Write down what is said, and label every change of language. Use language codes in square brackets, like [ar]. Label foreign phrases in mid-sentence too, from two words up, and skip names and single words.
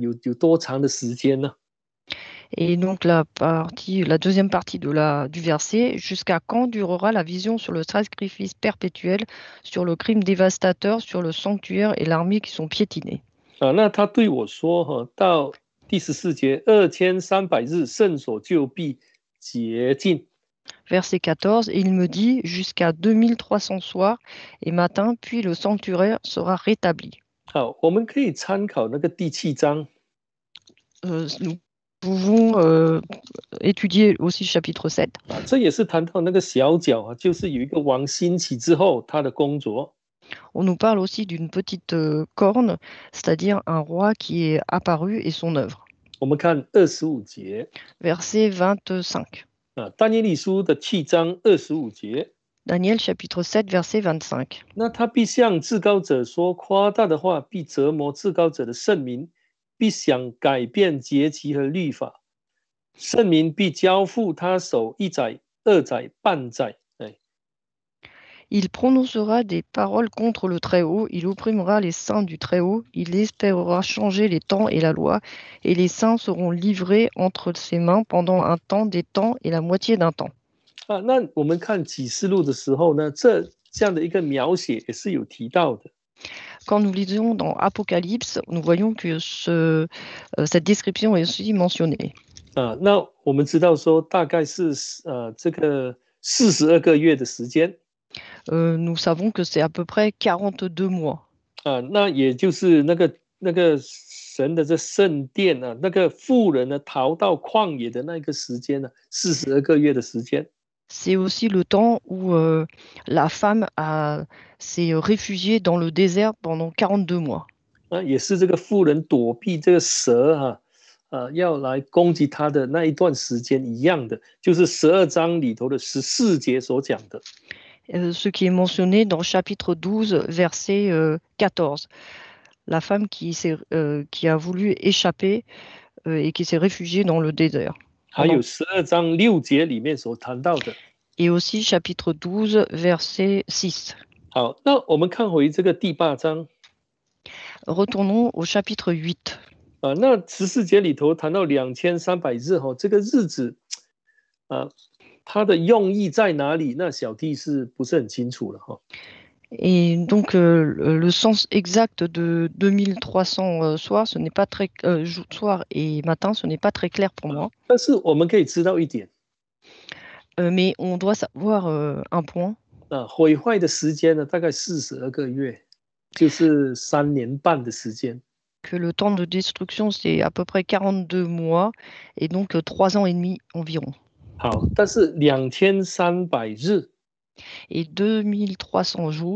[zh] 有多长的时间呢？ [fr] Et donc la deuxième partie du verset, jusqu'à quand durera la vision sur le sacrifice perpétuel, sur le crime dévastateur, sur le sanctuaire et l'armée qui sont piétinés. [zh] 那他对我说到第14节，2300日圣所就必洁净。 [fr] Verset 14, et il me dit, jusqu'à 2300 soirs et matins, puis le sanctuaire sera rétabli. [zh] 好，我们可以参考那个第7章。 [fr] Nous pouvons étudier aussi le chapitre 7. [zh] 啊，这也是谈到那个小角啊，就是有一个王兴起之后他的工作。 [fr] On nous parle aussi d'une petite corne, c'est-à-dire un roi qui est apparu et son œuvre. [zh] 我们看25节 [fr] Verset 25. [zh] 啊，但以理书的7章25节。 [fr] Daniel chapitre 7, verset 25. [zh] 那他必向至高者说夸大的话，必折磨至高者的圣民，必想改变节期和律法，圣民必交付他手1载、2载、半载。 [fr] Il prononcera des paroles contre le Très-Haut, il opprimera les saints du Très-Haut, il espérera changer les temps et la loi, et les saints seront livrés entre ses mains pendant un temps, des temps et la moitié d'un temps. [zh] 啊，那我们看启示录的时候呢，这样的一个描写也是有提到的。 [fr] Quand nous lisons dans Apocalypse, nous voyons que cette description est aussi mentionnée. [zh] 啊，那我们知道说大概是这个42个月的时间。 [fr] Nous savons que c'est à peu près 42 mois. [zh] 啊，那也就是那个神的这圣殿啊，那个妇人呢逃到旷野的那个时间呢，42个月的时间。 [fr] C'est aussi le temps où la femme s'est réfugiée dans le désert pendant 42 mois. [zh] 啊，也是这个妇人躲避这个蛇要来攻击她的那一段时间一样的，就是12章里头的14节所讲的。 [fr] Ce qui est mentionné dans chapitre 12, verset 14. La femme qui a voulu échapper et qui s'est réfugiée dans le désert. [zh] 还有12章6节里面所谈到的。 [fr] Et aussi chapitre 12, verset 6. [zh] 好，那我们看回这个第8章。 [fr] Retournons au chapitre 8. [zh] 啊，那14节里头谈到2300日哈，这个日子啊，它的用意在哪里？那小弟是不是很清楚了哈？ [fr] Et donc, le sens exact de 2300 soirs, ce n'est pas très soir et matin, ce n'est pas très clair pour moi. [zh] 但是我们可以知道一点， [fr] Mais on doit savoir un point. [zh] 啊，毁坏的时间呢，大概42个月，就是3年半的时间。 [fr] Que le temps de destruction, c'est à peu près 42 mois et donc 3 ans et demi environ. [zh] 好，但是2300日 [fr] Et 2300 jours,